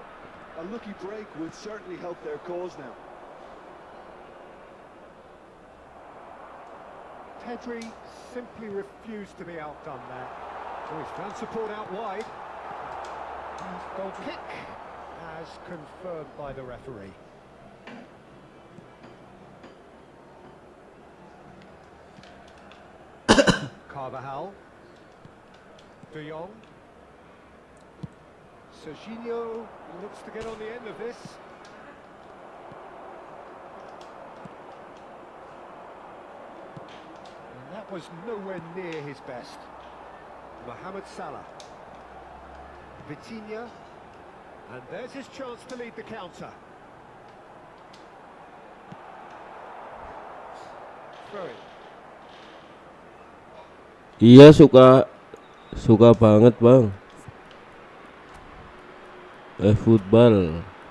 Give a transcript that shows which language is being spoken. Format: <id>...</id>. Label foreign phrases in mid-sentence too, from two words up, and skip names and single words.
<en>A lucky break would certainly help their cause now. Pedri simply refused to be outdone there. Oh, he's found support out wide. Goal kick, as confirmed by the referee. Carvajal. De Jong. Serginho looks to get on the end of this. And that was nowhere near his best. Mohamed Salah. Vitinha. And there's his chance to lead the counter. Throw it.</en> <id>Iya suka banget bang. eFootball.</id>